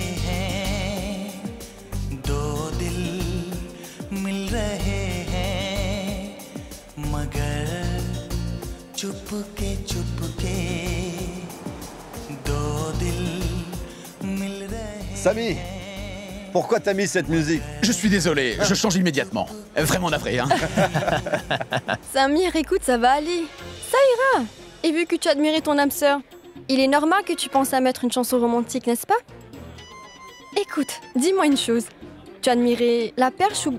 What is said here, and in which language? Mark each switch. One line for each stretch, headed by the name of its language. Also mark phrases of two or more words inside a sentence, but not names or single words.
Hindi: हैं, दो दिल मिल रहे हैं, मगर चुपके चुपके दो दिल मिल रहे
French: Samy, pourquoi t'as mis cette musique? Je suis désolé, je change immédiatement. Vraiment navré, hein. Samir, écoute, ça va aller. Ça ira. Et vu que tu admirais ton âme sœur, il est normal que tu penses à mettre une chanson romantique, n'est-ce pas? Écoute, dis-moi une chose. Tu as admiré la perche ou...